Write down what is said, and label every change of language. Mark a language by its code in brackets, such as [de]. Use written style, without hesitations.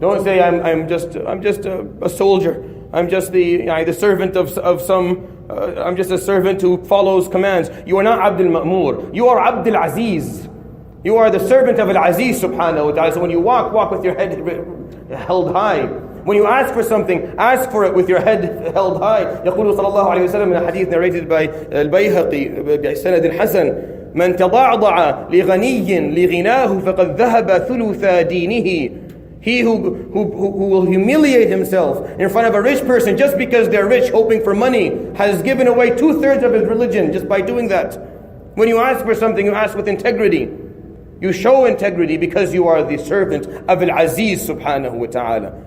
[en] Don't say I'm just a soldier. I'm just the servant of some. I'm just a servant who follows commands. You are not Abdul Ma'mur. You are Abdul Aziz. You are the servant of Al-Aziz subhanahu wa ta'ala. So when you walk with your head held high. When you ask for something, ask for it with your head held high. [ar] يقول صلى الله عليه وسلم [en] in a hadith narrated by Al-Bayhaqi [ar] بسند حسن من تضعضع لغني لغناه فقد ذهب ثلث دينه. [en] He who will humiliate himself in front of a rich person just because they're rich, hoping for money, has given away 2/3 of his religion just by doing that. When you ask for something, you ask with integrity. You show integrity because you are the servant of Al-Aziz subhanahu wa ta'ala.